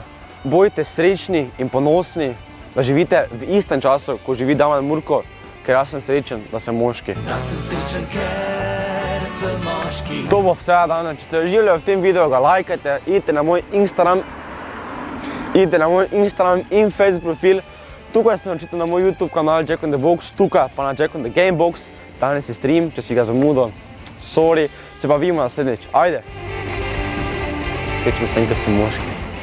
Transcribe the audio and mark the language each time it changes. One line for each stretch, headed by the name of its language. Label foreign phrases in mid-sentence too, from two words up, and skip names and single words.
Slovenian: Bodite srečni in ponosni, da živite v istem času, ko živi Damjan Murko, ker jaz sem srečen, da sem moški. Jaz sem srečen, ker sem moški. To bo vse danes. Če ste uživali v tem videu, ga lajkajte, idite na moj Instagram in Facebook profil. Tukaj se naročite na moj YouTube kanal Jack on the Box, tukaj pa na Jack on the Gamebox. Danes je stream, če si ga zamudil, sorry, se pa vidimo naslednjič. Ajde! Srečen sem, ker sem moški.